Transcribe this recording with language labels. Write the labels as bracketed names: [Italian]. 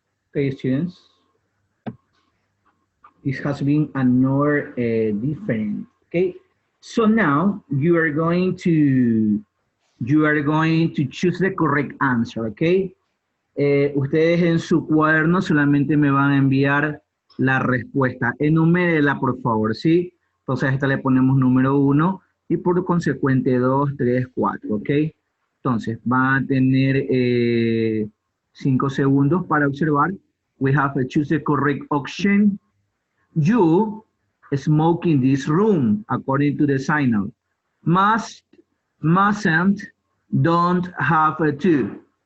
[English] Okay, students. This has been another different. Okay, so now you are going to choose the correct answer. [Spanish] Okay, ustedes en su cuaderno solamente me van a enviar la respuesta. Enumérenla, por favor, ¿sí? Entonces a esta le ponemos número 1 y por consecuente 2, 3, 4. Ok, entonces van a tener 5 segundos para observar. [English] We have to choose the correct option. You smoke in this room, according to the signal. Must, mustn't, don't have to.